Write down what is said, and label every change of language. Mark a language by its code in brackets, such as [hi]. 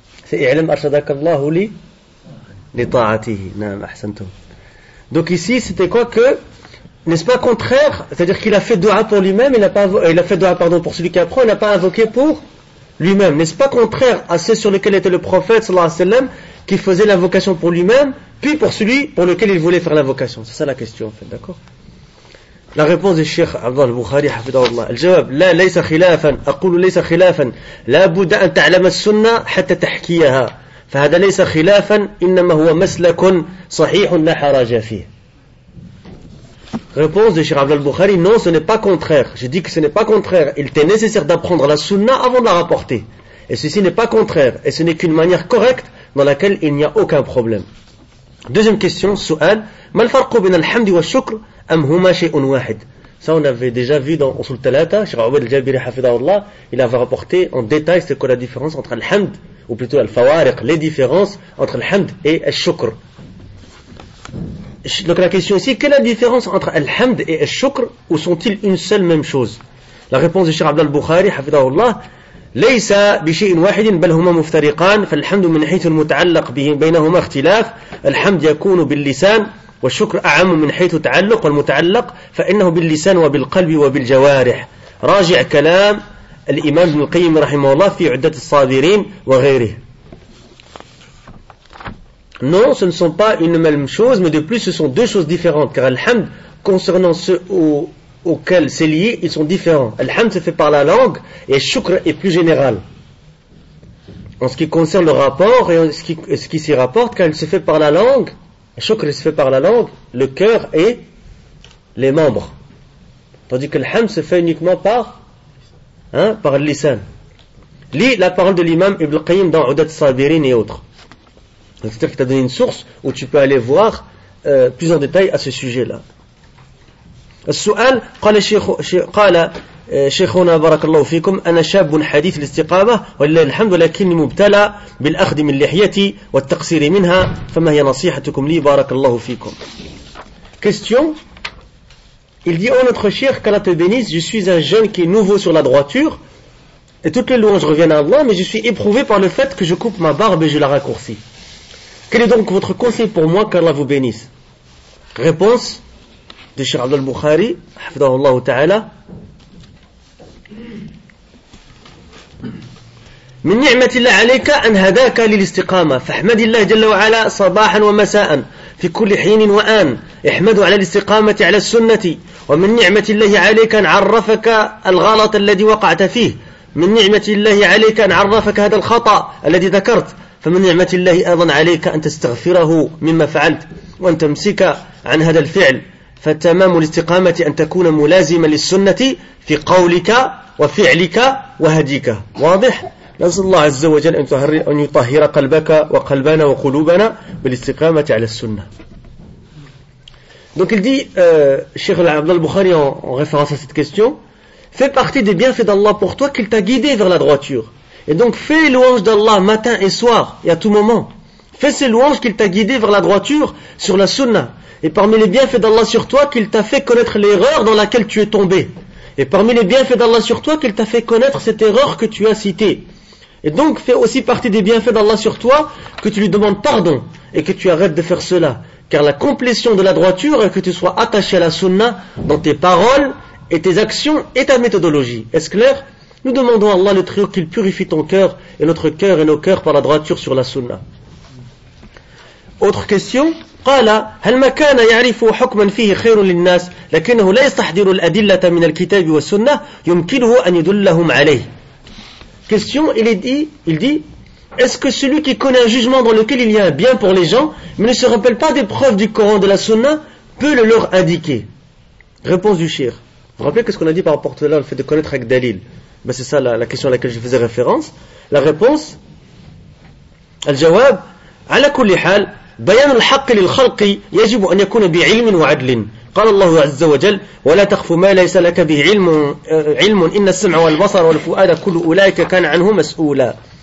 [ar] سيعلم أرشدك الله لي لطاعته. نعم أحسنتم. [fr] دوك ici c'était quoi que n'est-ce pas contraire, c'est-à-dire qu'il a fait dua pour lui-même, il a fait dua pour celui qui apprend, il n'a pas invoqué pour lui-même. N'est-ce pas contraire à ceux sur lesquels était le prophète sallallahu alayhi wa sallam qui faisait l'invocation pour lui-même puis pour celui pour lequel il voulait faire l'invocation? C'est ça la question en fait, d'accord. La réponse du Cheikh Abdallah al-Bukhari hafidhahullah. [ar] الجواب لا ليس خلافا اقول ليس خلافا لا بد ان تعلم السنه حتى تحكيها فهذا ليس خلافا انما هو مسلك صحيح لا حرج فيه. [fr] Réponse du Cheikh Abdallah al-Bukhari, non, ce n'est pas contraire. Je dis que ce n'est pas contraire. Il t'est nécessaire d'apprendre la sunna avant de la rapporter. Et ceci n'est pas contraire et ce n'est qu'une manière correcte dans laquelle il n'y a aucun problème. Deuxième question, [ar] سؤال ما الفرق بين الحمد والشكر أم هما شيء واحد. [fr] Ça on avait déjà vu dans Usul Talata, Cheikh Abdallah al-Jabiri hafidhahullah, il avait rapporté en détail c'est quoi la différence entre al-hamd ou plutôt al-fawariq, les différences entre al-hamd et al-shukr. Donc la question ici, quelle est la différence entre al-hamd et al-shukr ou sont-ils une seule même chose? La réponse de Cheikh Abdallah al-Bukhari hafidhahullah, [ar] ليس بشيء واحد بل هما مفترقان فالحمد من حيث المتعلق بينهما اختلاف الحمد يكون باللسان والشكر أعم من حيث التعلق والمتعلق فإنه باللسان وبالقلب وبالجوارح راجع كلام الإمام ابن القيم رحمه الله في عدة الصابرين وغيره. [fr] Non, ce ne sont pas une même chose, mais de plus ce sont deux choses différentes car الحمد concernant ceux auxquels c'est lié, ils sont différents. الحمد se fait par la langue et الشكر est plus général en ce qui concerne le rapport et ce qui s'y rapporte car il se fait par la langue. Shukr se fait par la langue, le cœur et les membres. Tandis que l'hamd se fait uniquement par l'lisan. Lis la parole de l'imam Ibn Qayyim dans Udat Sabirin et autres. C'est-à-dire qu'il t'a donné une source où tu peux aller voir plus en détail à ce sujet-là. [ar] Al-Su'al, qala شيخنا بارك الله فيكم أنا شاب حديث الاستقامة ولله الحمد ولكني مبتلى بالأخذ من لحيتي والتقصير منها فما هي نصيحتكم لي بارك الله فيكم. [fr] Question. Il dit: oh notre cher, qu'Allah te bénisse, je suis un jeune qui est nouveau sur la droiture et toutes les louanges reviennent à Allah, mais je suis éprouvé par le fait que je coupe ma barbe et je la raccourcis. Quel est donc votre conseil pour moi, qu'Allah vous bénisse? Réponse de Cheikh Abdallah al-Bukhari [ar] حفظه الله تعالى: من نعمة الله عليك أن هداك للاستقامة فاحمد الله جل وعلا صباحا ومساء في كل حين وآن احمده على الاستقامة على السنة. ومن نعمة الله عليك أن عرفك الغلط الذي وقعت فيه. من نعمة الله عليك أن عرفك هذا الخطأ الذي ذكرت. فمن نعمة الله أيضا عليك أن تستغفره مما فعلت وأن تمسك عن هذا الفعل. فتمام الاستقامة أن تكون ملازما للسنة في قولك وفعلك وهديك. واضح؟ نسأل الله عز وجل أن يطهر قلبك وقلبنا وقلوبنا بالاستقامة على السنة. [fr] Donc il dit, Cheikh Abdallah al-Bukhari, en référence à cette question, fais partie des bienfaits d'Allah pour toi qu'il t'a guidé vers la droiture. Et donc fais louange d'Allah matin et soir et à tout moment. Fais ces louanges qu'il t'a guidé vers la droiture sur la sunna. Et parmi les bienfaits d'Allah sur toi, qu'il t'a fait connaître l'erreur dans laquelle tu es tombé. Et parmi les bienfaits d'Allah sur toi, qu'il t'a fait connaître cette erreur que tu as citée. Et donc fais aussi partie des bienfaits d'Allah sur toi que tu lui demandes pardon et que tu arrêtes de faire cela. Car la complétion de la droiture est que tu sois attaché à la sunna dans tes paroles et tes actions et ta méthodologie. Est-ce clair? Nous demandons à Allah le Très-Haut qu'il purifie ton cœur et notre cœur et nos cœurs par la droiture sur la sunna. Autre question? [ar] قال هل ما كان يعرف حكما فيه خير للناس لكنه لا يستحضر الأدلة من الكتاب والسنة يمكنه أن يدلهم عليه. [fr] Question, il dit, est-ce que celui qui connaît un jugement dans lequel il y a un bien pour les gens, mais ne se rappelle pas des preuves du Coran, de la Sunna, peut le leur indiquer? Réponse du Shir. Vous vous rappelez ce qu'on a dit par rapport à le fait de connaître avec Dalil? Ben c'est ça la question à laquelle je faisais référence. La réponse, [ar] al-jawab, ala kulli hal, بيان الحق للخلق يجب أن يكون بعلم وعدل. قال الله عز وجل ولا تخف ما ليس لك به علم إن السمع والبصر والفؤاد كل أولئك كان عنه مسؤولا.